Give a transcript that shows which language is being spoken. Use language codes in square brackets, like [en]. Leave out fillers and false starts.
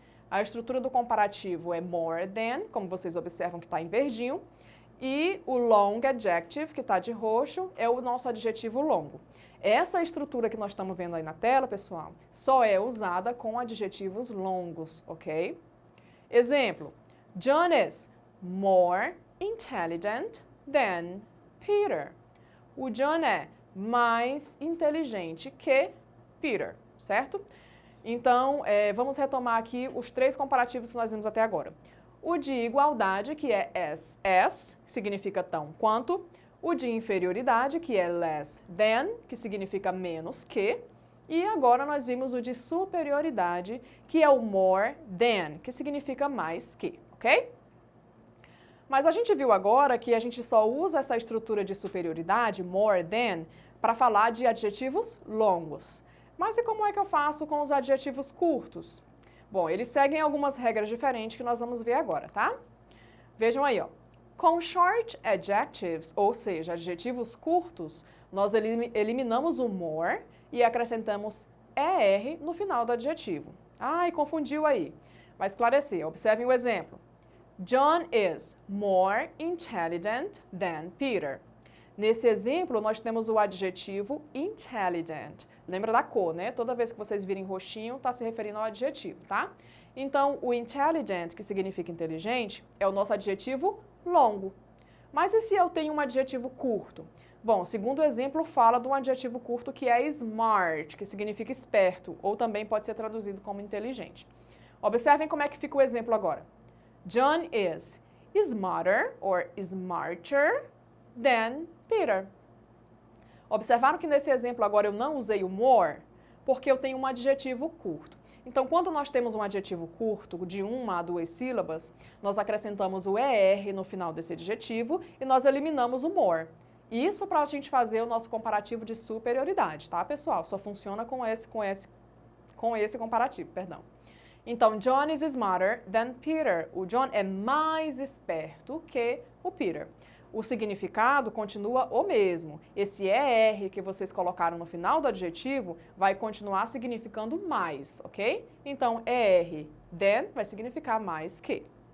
[pt] A estrutura do comparativo é more than, como vocês observam que está em verdinho. E o long adjective, que está de roxo, é o nosso adjetivo longo. Essa estrutura que nós estamos vendo aí na tela, pessoal, só é usada com adjetivos longos, ok? [en] Exemplo, John is more intelligent than Peter. [pt] O John é mais inteligente que Peter, certo? Então, vamos retomar aqui os 3 comparativos que nós vimos até agora. O de igualdade, que é as, que significa tão quanto. O de inferioridade, que é less than, que significa menos que. E agora nós vimos o de superioridade, que é o more than, que significa mais que, ok? Mas a gente viu agora que a gente só usa essa estrutura de superioridade, more than, para falar de adjetivos longos. Mas e como é que eu faço com os adjetivos curtos? Bom, eles seguem algumas regras diferentes que nós vamos ver agora, tá? Vejam aí, ó. Com short adjectives, ou seja, adjetivos curtos, nós eliminamos o more e acrescentamos ER no final do adjetivo. Ai, confundiu aí. Vai esclarecer. Observem o exemplo. [en] John is more intelligent than Peter. [pt] Nesse exemplo, nós temos o adjetivo intelligent. Lembra da cor, né? Toda vez que vocês virem roxinho, está se referindo ao adjetivo, tá? Então, o intelligent, que significa inteligente, é o nosso adjetivo longo. Mas e se eu tenho um adjetivo curto? Bom, segundo o exemplo, fala de um adjetivo curto que é smart, que significa esperto, ou também pode ser traduzido como inteligente. Observem como é que fica o exemplo agora. [en] John is smarter or smarter than Peter. [pt] Observaram que nesse exemplo agora eu não usei o more, porque eu tenho um adjetivo curto. Então, quando nós temos um adjetivo curto, de 1 a 2 sílabas, nós acrescentamos o ER no final desse adjetivo e nós eliminamos o more. Isso para a gente fazer o nosso comparativo de superioridade, tá, pessoal? Só funciona com esse comparativo, perdão. [en] Então, John is smarter than Peter. [pt] O John é mais esperto que o Peter. O significado continua o mesmo. Esse ER que vocês colocaram no final do adjetivo vai continuar significando mais, ok? Então, ER, than, vai significar mais que.